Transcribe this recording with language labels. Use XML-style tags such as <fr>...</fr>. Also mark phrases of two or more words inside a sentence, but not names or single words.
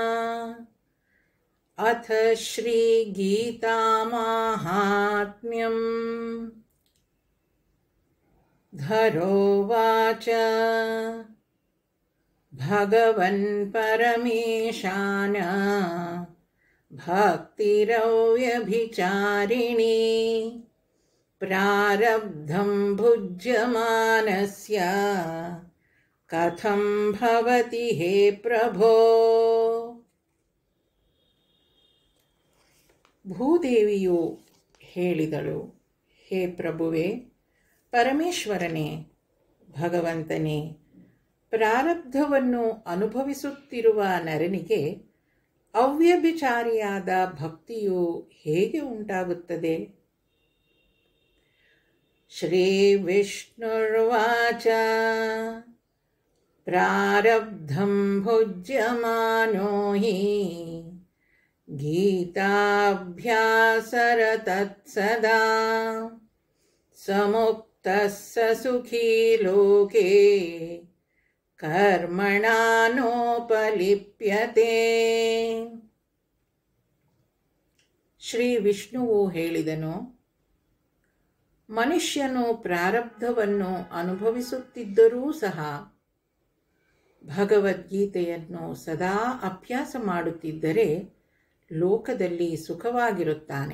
<sa>ಅಥ ಶ್ರೀ ಗೀತಾ ಮಾಹಾತ್ಮ್ಯಂ. ಧರೋವಾಚ ಭಗವನ್ ಪರಮೇಶಾನ ಭಕ್ತಿರವ್ಯಭಿಚಾರಿಣೀ ಪ್ರಾರಬ್ಧಂ ಭುಜ್ಯಮಾನಸ್ಯ ಕಥಂ ಭವತಿ ಹೇ ಪ್ರಭೋ.</sa> <kn>ಭೂದೇವಿಯು ಹೇಳಿದಳು, ಹೇ ಪ್ರಭುವೇ, ಪರಮೇಶ್ವರನೇ, ಭಗವಂತನೇ, ಪ್ರಾರಬ್ಧವನ್ನು ಅನುಭವಿಸುತ್ತಿರುವ ನರನಿಗೆ ಅವ್ಯಭಿಚಾರಿಯಾದ ಭಕ್ತಿಯು ಹೇಗೆ ಉಂಟಾಗುತ್ತದೆ?</kn> <sa>ಶ್ರೀ ವಿಷ್ಣುರ್ವಾಚ ಪ್ರಾರಬ್ಧಂ ಭುಜ್ಯಮಾನೋ ಹಿ ಗೀತಾಭ್ಯಾಸರತತ್ಸದಾ ಸಮುಕ್ತಃ ಸ ಸುಖೀ ಲೋಕೆ ಕರ್ಮಣಾ ನೋಪಲಿಪ್ಯತೆ.</sa> <kn>ಶ್ರೀ ವಿಷ್ಣುವು ಹೇಳಿದನು, ಮನುಷ್ಯನು ಪ್ರಾರಬ್ಧವನ್ನು ಅನುಭವಿಸುತ್ತಿದ್ದರೂ ಸಹ ಭಗವದ್ಗೀತೆಯನ್ನು ಸದಾ ಅಭ್ಯಾಸ ಮಾಡುತ್ತಿದ್ದರೆ ಲೋಕದಲ್ಲಿ ಸುಖವಾಗಿರುತ್ತಾನೆ.</kn>